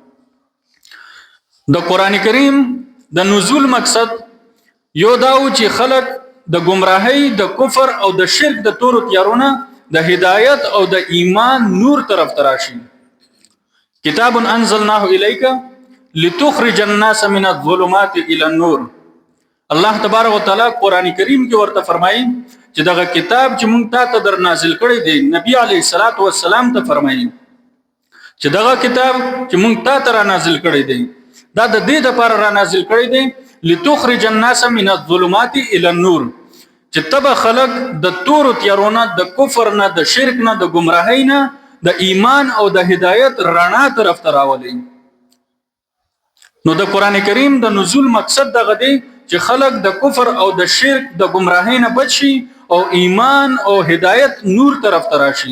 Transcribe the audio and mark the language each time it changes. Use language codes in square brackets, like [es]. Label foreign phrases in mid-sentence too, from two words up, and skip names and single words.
[ps] د قران کریم د نزول مقصد یو دا و چې خلق د گمراهۍ د کفر او د شرک د تور تیارونه د هدایت او د ایمان نور طرف تراشي. [ar] کتاب انزلناه الیک لتخرج الناس من الظلمات الى النور. [ps] الله [ar] تبارک وتعالى [ps] قران کریم کې ورته فرمایي چې دغه کتاب چې مونږ ته در نازل کړی دی نبی [ar] علیه الصلاۃ والسلام [ps] ته فرمایي چې دغه کتاب چې مونږ ته را نازل کړی دی دا د دې لپاره را نازل کړی دی [ar] لتخرج الناس من الظلمات الى النور [ps] چې تبه خلق د تور تیارونه د کفر نه د شرک نه د گمراهۍ نه د ایمان او د هدایت رڼا طرف ته راولي. نو د قران کریم د نزول مقصد دغه دی چې خلق د کفر او د شرک د گمراهۍ نه بچي او ایمان او هدایت نور طرف ته راشي.